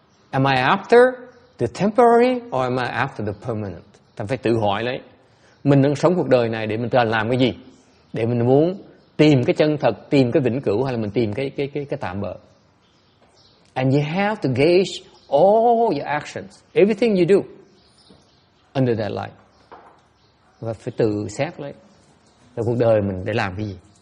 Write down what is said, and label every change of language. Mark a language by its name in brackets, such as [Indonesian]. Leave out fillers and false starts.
[English] Am I after the temporary or am I after the permanent? [Vietnamese] Ta phải tự hỏi lấy, mình đang sống cuộc đời này để mình làm cái gì? Để mình muốn tìm cái chân thật, tìm cái vĩnh cửu, hay là mình tìm cái tạm bợ? [English] And you have to gauge all your actions, everything you do under that light. [Vietnamese] Và phải tự xét lấy là cuộc đời mình để làm cái gì.